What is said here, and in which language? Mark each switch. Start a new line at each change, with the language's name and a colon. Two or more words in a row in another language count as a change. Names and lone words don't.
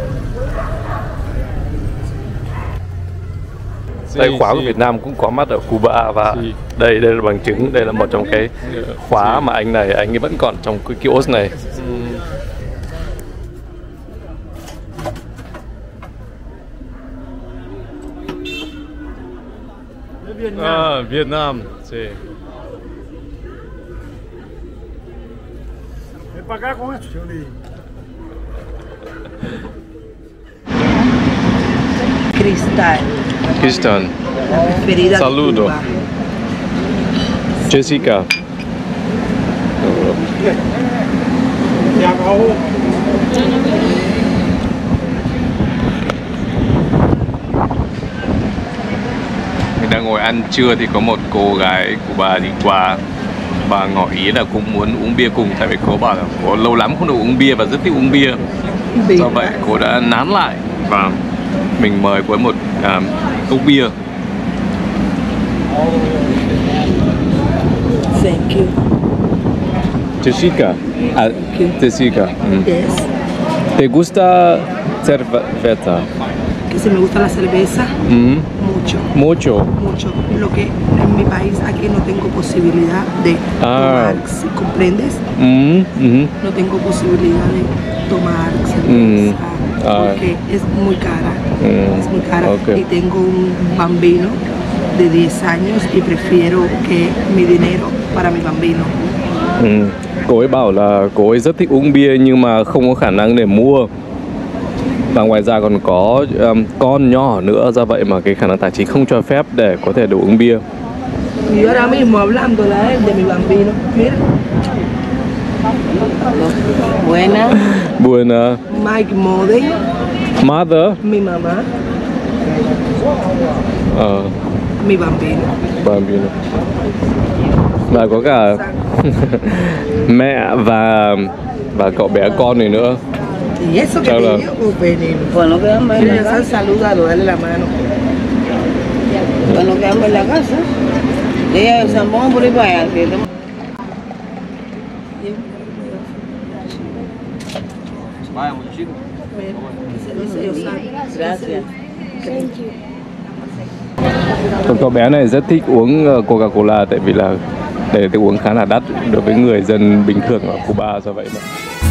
Vietnamese: Đây khóa của Việt Nam cũng có mắt ở Cuba, và đây là bằng chứng, đây là một trong cái khóa mà anh ấy vẫn còn trong cái kiosk này. Việt Nam.
Spanish: Sí. Cristal. Saludo. Jessica.
Vietnamese: Đang ngồi ăn trưa thì có một cô gái của bà đi qua, bà ngỏ ý là cũng muốn uống bia cùng, tại vì cô bảo là cô lâu lắm không được uống bia và rất thích uống bia. Do vậy cô đã nán lại và mình mời cô một cốc bia.
English: Thank you. Jessica. Jessica. Yes.
Spanish: ¿Te gusta cerveza? Que si me gusta la cerveza, mucho. Mucho. Mucho. Lo que en mi país aquí no tengo posibilidad de tomar, si comprendes. No tengo posibilidad de tomar cerveza porque es muy cara. Es muy cara. Okay. Y tengo un bambino de 10 años y prefiero que mi dinero para mi bambino.
Vietnamese: Cô ấy bảo là cô ấy rất thích uống bia nhưng mà không có khả năng để mua. Và ngoài ra còn có con nhỏ nữa, do vậy mà cái khả năng tài chính không cho phép để có thể đủ uống bia.
Spanish: Y ahora mismo hablando de mi bambino, mira. Buena. Buena. Mike Mode. Mother. Mi mamá. Mi bambino. Bambino.
Vietnamese: Và có cả mẹ và cậu bé con này nữa.
Spanish: Y eso que te dio veneno. Bueno, quedamos en la casa. Saludalo, dale la mano. Bueno, quedamos en la casa. Y ella se ponga por ahí para allá. Vaya, muy chico. Gracias.
Vietnamese: Còn cậu bé này rất thích uống Coca-Cola, tại vì là để uống khá là đắt đối với người dân bình thường ở Cuba, do vậy mà